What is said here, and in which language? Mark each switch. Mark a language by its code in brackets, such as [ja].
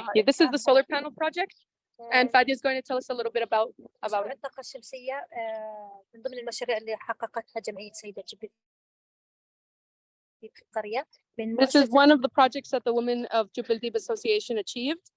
[en] This is the solar panel project, and Fadia is going to tell us a little bit about it. [ar] الطاقة الشمسية من ضمن المشاريع اللي حققتها جمعية سيدة جبل في القرية. [en] This is one of the projects that the women of Jubb Association achieved.